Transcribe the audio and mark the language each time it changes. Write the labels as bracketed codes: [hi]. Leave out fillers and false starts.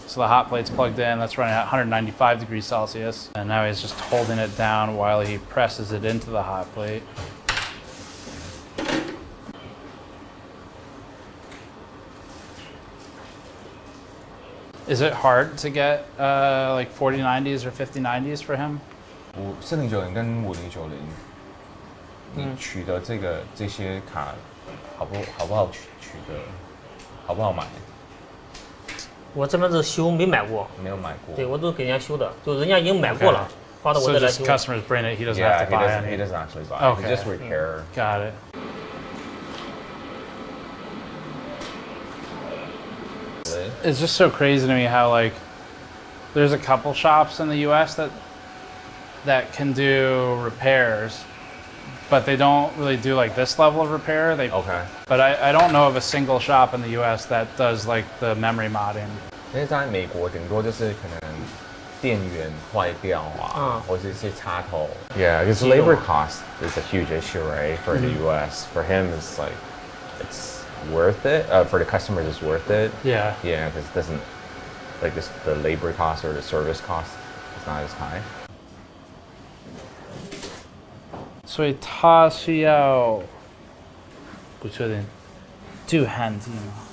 [en] So the hot plate's plugged in, that's running at 195 degrees Celsius, and now he's just holding it down while he presses it into the hot plate. Is it hard to get like 4090s or 5090s for him? [zh] 4090跟5090，你取得这些卡好不好取得？好不好买？我这边是修，没买过。没有买过。对，我都给人家修的，就人家已经买过了，发到我这来修。 [en] So just customers bring it, he doesn't have to buy it. He doesn't actually buy it. Okay. He just repair. Got it. It's just so crazy to me how like there's a couple shops in the US that can do repairs, but they don't really do like this level of repair. But I don't know of a single shop in the US that does like the memory modding. [zh] 因为在美国顶多就是可能电源坏掉或者一些插头。 [en] Yeah, because labor cost is a huge issue, right? For the US, for him it's like it's worth it. For the customers, it's worth it. Yeah. Yeah, because it doesn't like the labor cost or the service cost is not as high. [zh] 所以他需要不确定镀焊剂吗？